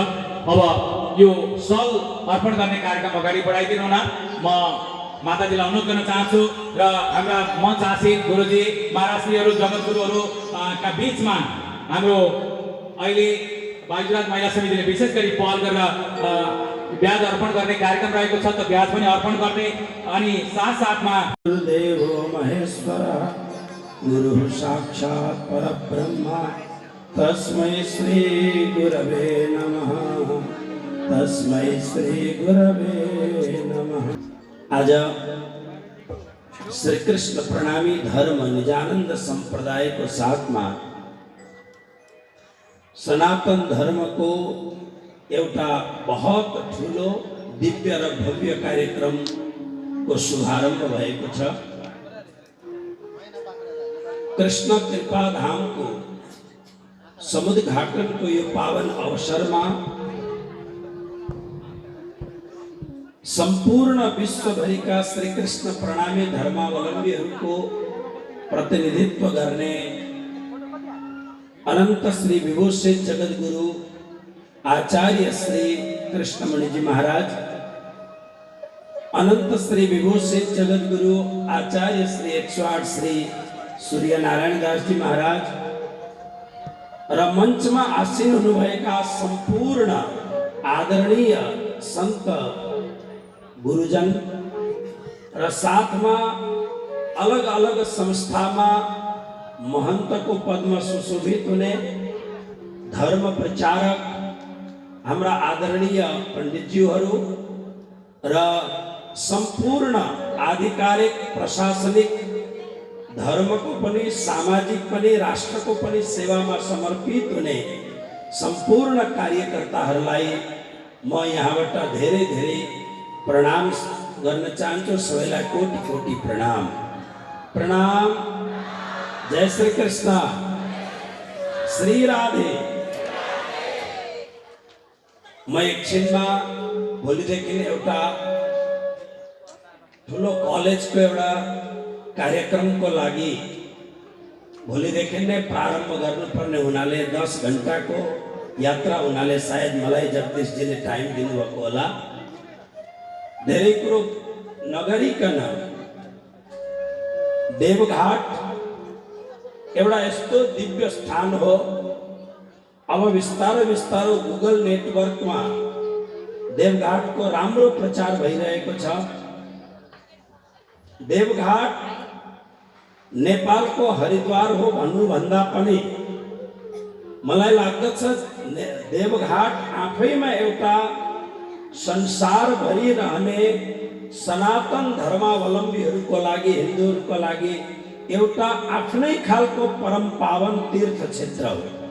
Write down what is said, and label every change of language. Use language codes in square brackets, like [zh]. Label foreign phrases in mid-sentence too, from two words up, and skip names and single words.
[ne] अब यो सल अर्पण गर्ने कार्यक्रम अगाडि बढाइदिनु हुन म माताजीलाई अनुरोध गर्न चाहन्छु र हाम्रा मञ्च आसीन गुरुजी महाराजजीहरू जगतगुरुहरू का बीचमा हाम्रो अहिले बाजुराज महिला समितिले विशेष गरी पहल गरेर ब्याज अर्पण गर्ने कार्यक्रम रहेको छ। त ब्याज पनि अर्पण गर्ने अनि साथसाथमा [sa] गुरुदेवो महेश्वरः गुरुः साक्षात् परब्रह्म तस्मै श्री गुरवे नमः तस्मै श्री गुरवे नमः। [ne] आज श्री कृष्ण प्रणामी धर्म निजानंद संप्रदाय को साथ में सनातन धर्म को एउटा बहुत ठुलो दिव्य र भव्य कार्यक्रम को शुभारंभ भएको छ। कृष्ण कृपा धाम को समुद्घाटन को यो पावन अवसर में संपूर्ण विश्वभरि का श्री कृष्ण प्रणामी धर्मावलंबीहरूको प्रतिनिधित्व गर्ने अनंत श्री विभूषित जगद्गुरु आचार्य श्री कृष्णमणि जी महाराज, अनंत श्री विभूषित जगद्गुरु आचार्य श्री 108 श्री सूर्य नारायण दास जी महाराज र मंच में आसीन हुनुभएका संपूर्ण आदरणीय संत गुरुजन र साथ में अलग अलग संस्था में महंत को पद में [hi] सुशोभित होने [ne] धर्म प्रचारक हाम्रा आदरणीय पंडितजीहरू र संपूर्ण आधिकारिक प्रशासनिक धर्म को पनि सामाजिक पनि राष्ट्र को पनि सेवा में समर्पित हुने संपूर्ण कार्यकर्ताहरूलाई म यहाँबाट धेरै धेरै प्रणाम गर्न चाहन्छु। सबैलाई कोटि कोटि प्रणाम। प्रणाम। जय श्री कृष्ण। श्री राधे। मैं एकछिनमा भोलिदेखि एउटा ठुलो कलेजको एउटा कार्यक्रमको लागि भोलिदेखि नै प्रारम्भ गर्नुपर्ने हुनाले 10 घण्टाको यात्रा हुनाले सायद मलाई जगदीशजीले टाइम दिनुभएको होला। धेरै कुरो नगरिकन देवघाट एउटा यस्तो दिव्य स्थान हो। अब बिस्तारो बिस्तारो गूगल नेटवर्क में देवघाट को राम्रो प्रचार भइरहेको छ। देवघाट नेपाल को हरिद्वार हो भन्नु भन्दा पनि मलाई लाग्दछ देवघाट आफैमा एउटा संसार भरि रहने सनातन धर्मावलम्बीहरूको लागि हिन्दूहरूको लागि एउटा आफ्नै खालको परम पावन तीर्थ क्षेत्र हो।